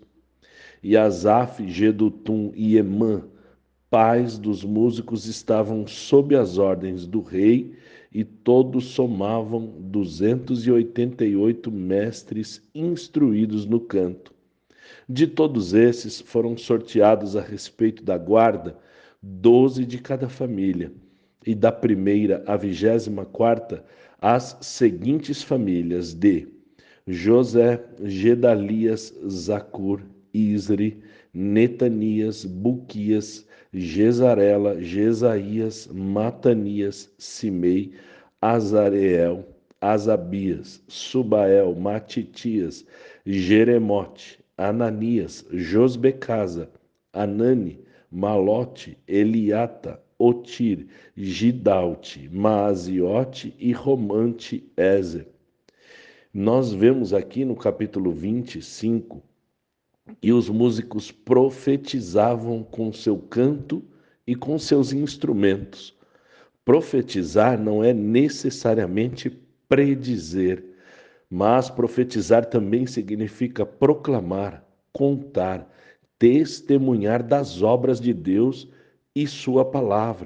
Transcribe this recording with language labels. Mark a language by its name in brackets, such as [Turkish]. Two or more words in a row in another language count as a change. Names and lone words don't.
[Portuguese] E Asaf, Jedutum e Emã, pais dos músicos, estavam sob as ordens do rei, e todos somavam 288 mestres instruídos no canto. De todos esses foram sorteados a respeito da guarda 12 de cada família, e da primeira à 24ª as seguintes famílias de José, Gedalias, Zacur, Isri, Netanias, Buquias, Gesarela, Jesaías, Matanias, Simei, Azareel, Asabias, Subael, Matitias, Jeremote, Ananias, Josbecasa, Anani, Malote, Eliata, Otir, Gidalte, Maaziote e Romante Ezer. Nós vemos aqui no capítulo 25 e os músicos profetizavam com seu canto e com seus instrumentos. Profetizar não é necessariamente predizer, mas profetizar também significa proclamar, contar, testemunhar das obras de Deus e sua palavra.